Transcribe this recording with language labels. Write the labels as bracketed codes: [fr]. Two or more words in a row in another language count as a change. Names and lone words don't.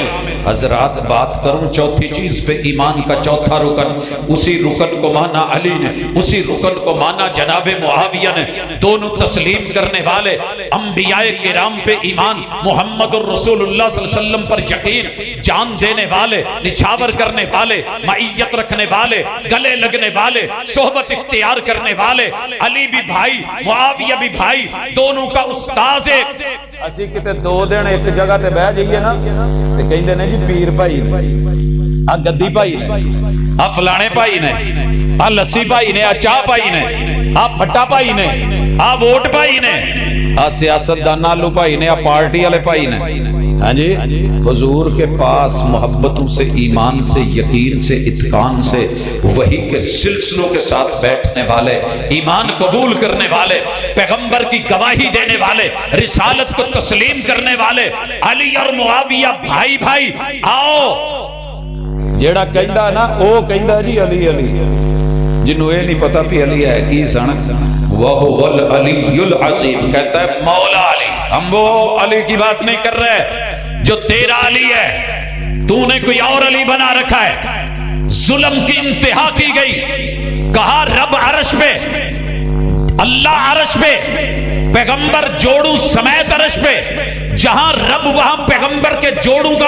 [ur] حضرات بات کروں چوتھی چیز پہ، ایمان کا چوتھا رکن، اسی رکن کو مانا علی نے، اسی رکن کو مانا جناب معاویہ نے، دونوں تسلیم کرنے والے، انبیاء کرام پہ ایمان، محمد الرسول اللہ [ar] صلی اللہ علیہ وسلم [ur] پر یقین، جان دینے والے، نچھاور کرنے والے، معیت رکھنے والے، گلے لگنے والے، صحبت اختیار کرنے والے، علی بھی بھائی، معاویہ بھی بھائی، دونوں کا استاذ ایک۔ [pa] اسی کتے دو دن ایک جگہ تے بہ جائیے نا تے کہندے نے جی پیر بھائی آ گدی بھائی نے، آ فلانے بھائی نے، آ لسی بھائی نے، آ چاہ بھائی نے، آ پھٹا بھائی نے، آ ووٹ بھائی نے، آ سیاست دان آلو بھائی نے، آ پارٹی والے بھائی نے۔ [ur] ہاں جی، حضور کے پاس محبتوں سے، ایمان سے، یقین سے، اتقان سے، وحی کے سلسلوں کے ساتھ بیٹھنے والے، ایمان قبول کرنے والے، پیغمبر کی گواہی دینے والے، رسالت کو تسلیم کرنے والے، علی اور معاویہ بھائی بھائی۔ [pa] آؤ، جیڑا کہندا نا او کہندا جی علی علی، جنہوں یہ نہیں پتا بھی علی ہے کی سن، [ar] وَهُوَ الْعَلِيُّ الْعَظِيمُ، [ur] کہتا ہے مولا علی۔ ہم وہ علی کی بات نہیں کر رہے جو تیرا علی ہے، تو نے کوئی اور علی بنا رکھا ہے۔ ظلم کی انتہا کی گئی، کہا رب عرش پہ، اللہ عرش پہ، پیغمبر جوڑوں سمیت عرش پہ، جہاں رب وہاں پیغمبر کے جوڑوں کا